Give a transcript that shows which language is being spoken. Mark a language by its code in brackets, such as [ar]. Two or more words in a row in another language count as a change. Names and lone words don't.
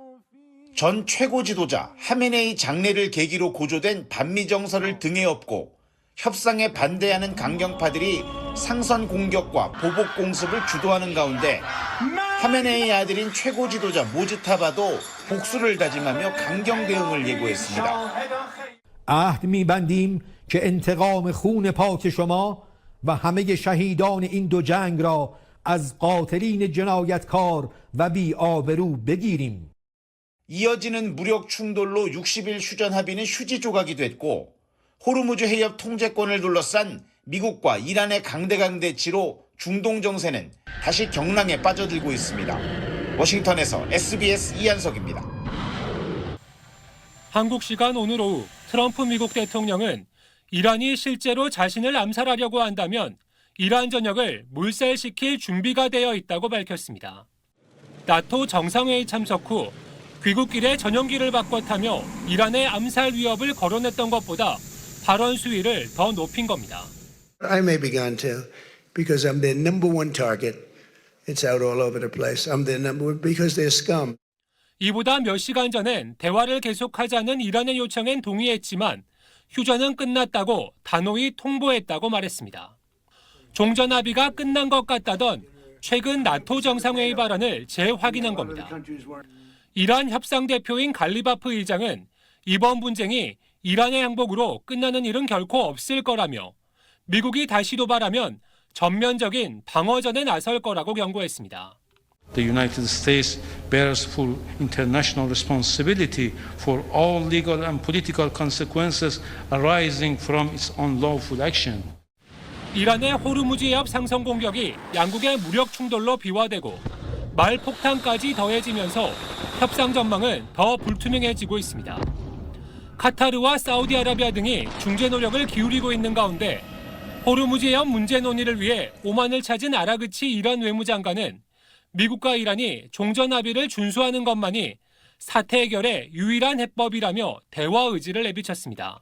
[ko] 전 최고 지도자 하메네이 장례를 계기로 고조된 반미정서를 등에 업고 협상에 반대하는 강경파들이 상선 공격과 보복 공습을 주도하는 가운데 하메네이 아들인 최고 지도자 모즈타바도 복수를 다짐하며 강경 대응을 예고했습니다. [fa] عهد می‌بندیم که انتقام خون پاک شما و همه شهیدان این دو جنگ را از قاتلین جنایتکار و بی‌آبرو بگیریم. [ko] 이어지는 무력 충돌로 60일 휴전 합의는 휴지 조각이 됐고 호르무즈 해협 통제권을 둘러싼 미국과 이란의 강대강 대치로 중동 정세는 다시 경랑에 빠져들고 있습니다. 워싱턴에서 SBS 이한석입니다. 한국 시간 오늘 오후 트럼프 미국 대통령은 이란이 실제로 자신을 암살하려고 한다면 이란 전역을 몰살시킬 준비가 되어 있다고 밝혔습니다. 나토 정상회의 참석 후 귀국길에 전용기를 바꿔 타며 이란의 암살 위협을 거론했던 것보다 발언 수위를 더 높인 겁니다. [en] I may be gone too, because I'm their number one target. It's out all over the place. I'm their number one because they're scum. [ko] 이보다 몇 시간 전엔 대화를 계속하자는 이란의 요청엔 동의했지만 휴전은 끝났다고 단호히 통보했다고 말했습니다. 종전 합의가 끝난 것 같다던 최근 나토 정상회의 발언을 재확인한 겁니다. 이란 협상 대표인 갈리바프 의장은 이번 분쟁이 이란의 항복으로 끝나는 일은 결코 없을 거라며 미국이 다시 도발하면 전면적인 방어전에 나설 거라고 경고했습니다. [en] The United States bears full international responsibility for all legal and political consequences arising from its unlawful action. [ko] 이란의 호르무즈 해협 상선 공격이 양국의 무력 충돌로 비화되고 말 폭탄까지 더해지면서 협상 전망은 더 불투명해지고 있습니다. 카타르와 사우디아라비아 등이 중재 노력을 기울이고 있는 가운데 호르무즈 해협 문제 논의를 위해 오만을 찾은 아라그치 이란 외무장관은 미국과 이란이 종전 합의를 준수하는 것만이 사태 해결의 유일한 해법이라며 대화 의지를 내비쳤습니다.